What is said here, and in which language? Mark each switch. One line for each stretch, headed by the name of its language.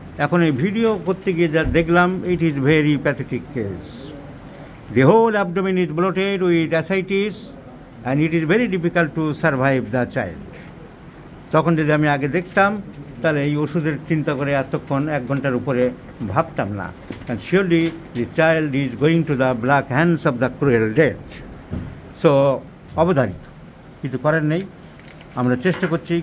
Bangla: এখন এই ভিডিও করতে গিয়ে যা দেখলাম,
English: It is very pathetic case. The whole abdomen is bloated with ascites and it is very difficult to survive the child.
Bangla: তখন যদি আমি আগে দেখতাম, তাহলে এই ওষুধের চিন্তা করে এতক্ষণ 1 ঘন্টার উপরে ভাবতাম না।
English: And surely the child is going to the black hands of the cruel death.
Bangla: So অবধারিত, কিছু করার নেই, আমরা চেষ্টা করছি।